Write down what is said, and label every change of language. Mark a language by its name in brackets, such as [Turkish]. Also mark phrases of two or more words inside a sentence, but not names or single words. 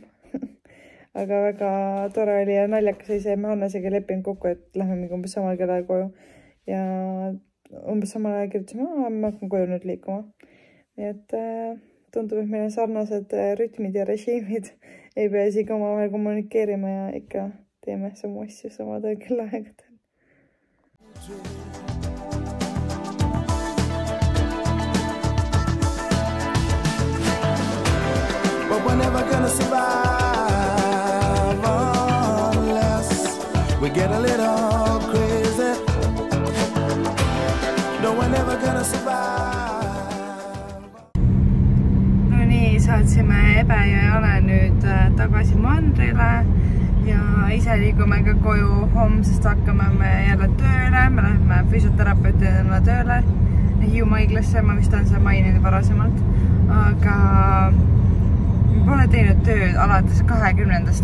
[Estonian] Aga väga tore oli ja naljakas oli see, me Hannesega leppinud kokku, et lähme mingi umbes samal kellal koju. Ja umbes samal ajal kirjutasime, ma hakkan koju nüüd liikuma. Nii et tundub, et meil on sarnased rütmid ja režiimid. Ei pea isegi omavahel kommunikeerima ja ikka teeme samu asju samadel kellaaegadel. [English] But we're never gonna survive unless we get a little crazy. No, we're never gonna survive. [Estonian] No nii, saatsime Ebe ja Jane nüüd tagasi mandrile ja ise liigume ka koju homsest hakkame me jälle tööle. Me läheme füsioterapeutidena tööle Hiiumaa haiglasse, ma vist olen seda maininud varasemalt, aga pole teinud tööd alates 20.